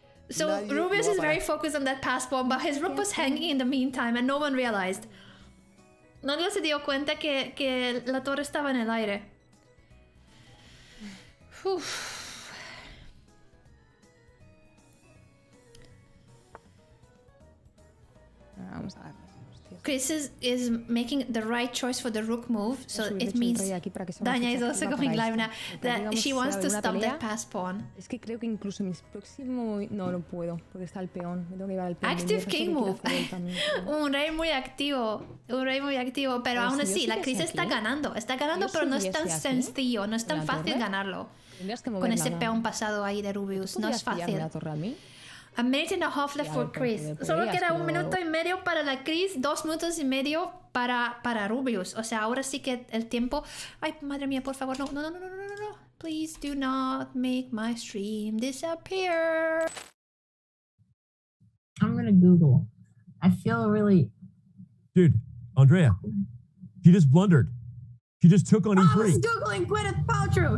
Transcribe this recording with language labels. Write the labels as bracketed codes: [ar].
[en] So Rubius is very focused on that pass pawn, but his rook was hanging in the meantime and no one realized. [es] Nadie se dio cuenta que la torre estaba en el aire. Uf. Vamos a ver. [en] Chris is making the right choice for the rook move, so it means Daña is also going live now, that she wants to stop that pass pawn. [es] Es que creo que incluso mis próximos... No puedo, porque está el peón. Me tengo que llevar el peón. [en] Active king move. [es] Un rey muy activo, pero aún así, la Chris está ganando, pero no es tan sencillo, no es tan fácil ganarlo. Con ese peón pasado ahí de Rubius, no es fácil. [en] A minute and a half left for Chris. [es] Solo queda 1 minuto y medio para la Chris, 2 minutos y medio para Rubius. O sea, ahora sí que el tiempo... Ay, madre mía, por favor, no. [en] Please do not make my stream disappear. I'm gonna Google. I feel really... Dude, Andrea, she just blundered. She just took on E3. I was Googling Gwyneth Paltrow.